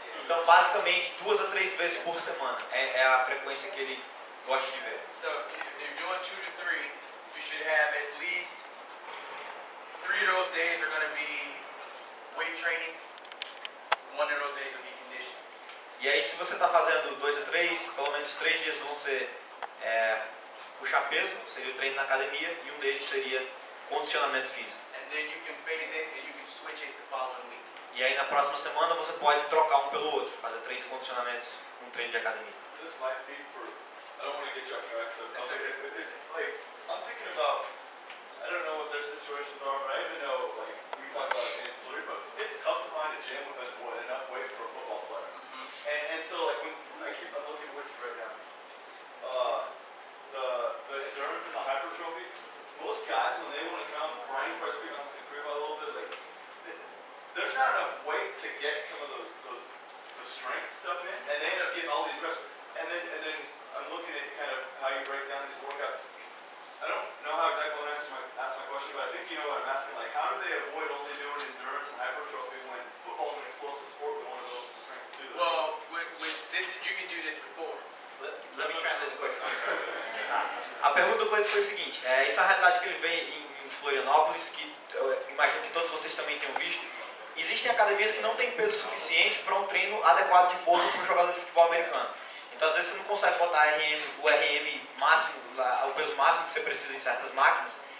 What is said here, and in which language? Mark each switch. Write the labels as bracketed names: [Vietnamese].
[Portuguese] Então, basicamente, 2 a 3 vezes por semana é a frequência que ele gosta de ver. [English] So if you're doing 2 to 3, you should have at least 3 of those days are going to be weight training. 1 of those days will be conditioning. [Portuguese] E aí, se você está fazendo 2 a 3, pelo menos 3 dias vão ser puxar peso, seria o treino na academia, e um deles seria condicionamento físico. [English] And then you can phase it and you can switch it the following week. [Portuguese] E aí, na próxima semana, você pode trocar um pelo outro, fazer 3 condicionamentos com um treino de academia. [English] This might be for, I don't want to get you off track, so That's tell me okay. if it's, like, I'm thinking about, I don't know what their situations are, but I even know, like, we talk about it in Florida, but it's tough to find a gym with enough weight for a football player. And so, like, when I'm looking at which right now, the endurance and the hypertrophy, most guys, when they want to come, Brian press speak on this a little bit, like, there's not enough weight to get some of the strength stuff in, and they end up getting all these reps. And then I'm looking at kind of how you break down these workouts. I don't know how exactly I want to ask my question, but I think you know what I'm asking. Like, how do they avoid only doing endurance and hypertrophy when football's an explosive sport with one of those strength too? Well, with this, you can do this before. Let me translate the question. [Portuguese] A pergunta do Cleiton foi o seguinte, isso é a realidade que ele vê em Florianópolis, que eu imagino que todos vocês também tenham visto. Existem academias que não têm peso suficiente para um treino adequado de força para um jogador de futebol americano. Então, às vezes, você não consegue botar o RM máximo, o peso máximo que você precisa em certas máquinas.